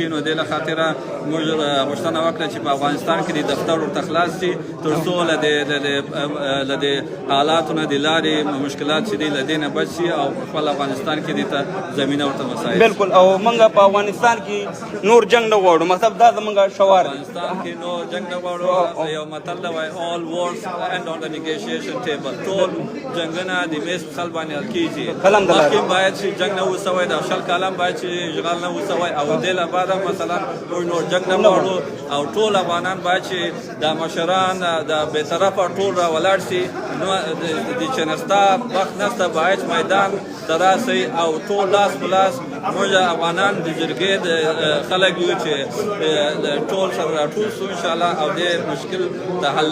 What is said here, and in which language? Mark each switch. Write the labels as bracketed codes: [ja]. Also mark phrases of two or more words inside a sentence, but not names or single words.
[ps] نو دې له خاطره موږ غوښتنه وکړه چې په افغانستان کې د دفتر ورته خلاص شي تر څو له دې حالاتو نه د لارې مشکلات چې دي له دې نه بچ شي او خپل افغانستان کې دې ته زمینه ورته مساعد. بالکل. او موږ په افغانستان کې نور جنګ نه غواړو، مطلب دا زموږ شعار دی. افغانستان کې نور جنګ نه غواړو. یو متل دی وایي [en] all wars end on the negotiation table. [ps] ټول جنګونه د میز په سر باندې حل کېږي. مخکې باید چې جنګ نه وسوی، د شل کاله باید چې اشغال نه وسوی او دې له بعده مثلا موږ نور جنګ نه غواړو او ټول افغانان باید چې د مشران د بېطرفه ټول را ولاړ شي. نو د چې نسته وخت نسته باید میدان ته راسئ او ټول لاس په لاس موږ افغانان د جرګې د خلک یو چې ټول سره راټول شو انشاءالله او دې مشکل د حل